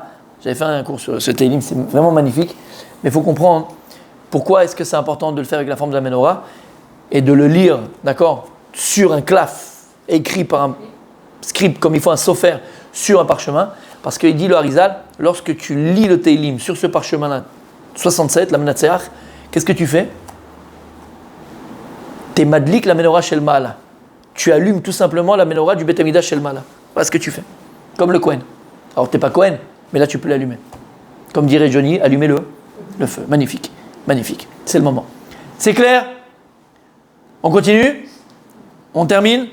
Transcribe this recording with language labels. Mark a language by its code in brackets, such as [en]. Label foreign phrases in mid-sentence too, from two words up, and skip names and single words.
[fr] J'avais fait un cours sur ce Teilim, c'est vraiment magnifique. Mais il faut comprendre pourquoi est-ce que c'est important de le faire avec la forme de la menorah et de le lire, d'accord, sur un claf, écrit par un scribe comme il faut, un sofer, sur un parchemin. Parce qu'il dit le Harizal, lorsque tu lis le Teilim sur ce parchemin-là, 67, la Menatseach, qu'est-ce que tu fais? T'es madlik la [he] מנורה של מעלה. [fr] Tu allumes tout simplement la menorah du [he] בית המקדש של מעלה. [fr] Voilà ce que tu fais. Comme le Kohen. Alors t'es pas Kohen, mais là tu peux l'allumer. Comme dirait Johnny, allumez le feu. Magnifique. Magnifique. C'est le moment. C'est clair? On continue? On termine?